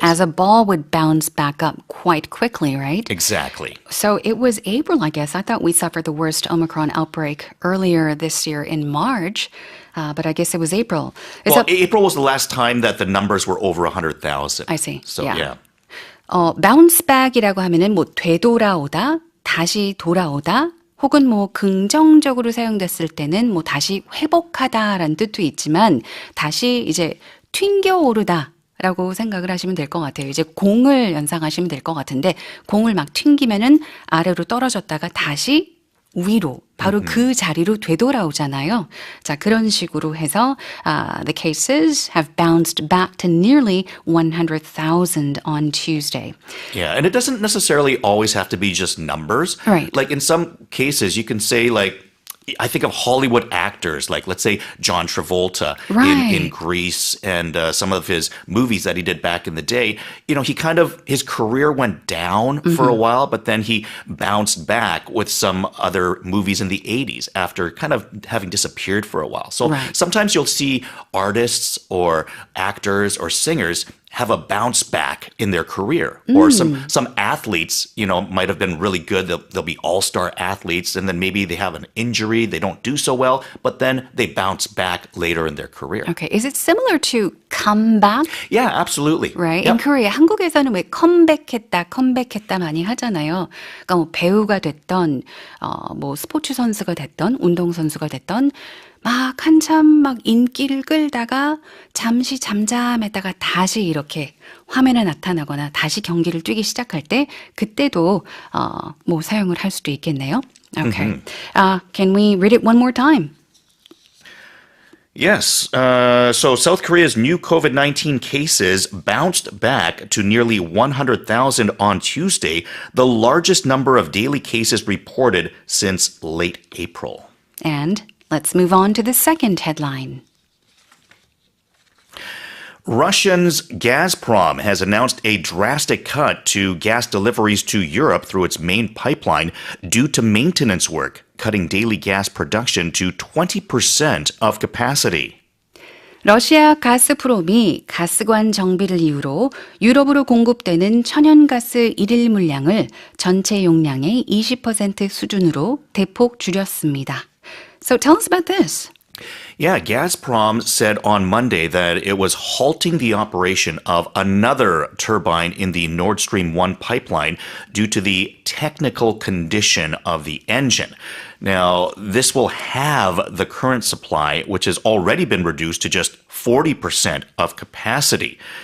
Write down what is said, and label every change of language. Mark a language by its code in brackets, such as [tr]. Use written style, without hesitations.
[en] As a ball would bounce back up quite quickly, right? Exactly. So it was April, I guess. I thought we suffered the worst Omicron outbreak earlier this year in March. But I guess it was April. Well, April was the last time that the numbers were over 100,000. I see. So, yeah. [ko] bounce back이라고 하면은 되돌아오다, 다시 돌아오다, 혹은 긍정적으로 사용됐을 때는 다시 회복하다라는 뜻도 있지만 다시 이제 튕겨오르다 라고 생각을 하시면 될 것 같아요. 이제 공을 연상하시면 될 것 같은데 공을 막 튕기면은 아래로 떨어졌다가 다시 위로 바로 그 자리로 되돌아오잖아요. 자, 그런 식으로 해서 [en] the cases have bounced back to nearly 100,000 on Tuesday. Yeah, and it doesn't necessarily always have to be just numbers. Right. Like in some cases, you can say like, I think of Hollywood actors, like let's say John Travolta Right. in Grease and some of his movies that he did back in the day. You know, his career went down for a while, but then he bounced back with some other movies in the 80s after kind of having disappeared for a while. So Right. sometimes you'll see artists or actors or singers have a bounce back in their career. Or some athletes, you know, might have been really good. They'll be all-star athletes, and then maybe they have an injury, they don't do so well, but then they bounce back later in their career. Okay, is it similar to comeback? Yeah, absolutely. Right. Yep. In Korea, [ko] 한국에서는 왜 컴백했다 많이 하잖아요. 그러니까 뭐 배우가 됐던, 뭐 스포츠 선수가 됐던, 운동 선수가 됐던, 막 한참 막 인기를 끌다가 잠시 잠잠했다가 다시 이렇게 화면에 나타나거나 다시 경기를 뛰기 시작할 때 그때도 뭐 사용을 할 수도 있겠네요. [en] Okay. Can we read it one more time? Yes. So South Korea's new COVID-19 cases bounced back to nearly 100,000 on Tuesday, the largest number of daily cases reported since late April. And let's move on to the second headline. Russia's Gazprom has announced a drastic cut to gas deliveries to Europe through its main pipeline due to maintenance work, cutting daily gas production to 20% of capacity. [ko] 러시아 가스프롬이 가스관 정비를 이유로 유럽으로 공급되는 천연가스 일일 물량을 전체 용량의 20% 수준으로 대폭 줄였습니다. [en] So tell us about this. Yeah, Gazprom said on Monday that it was halting the operation of another turbine in the Nord Stream 1 pipeline due to the technical condition of the engine. Now, this will have the current supply, which has already been reduced to just 40% of capacity.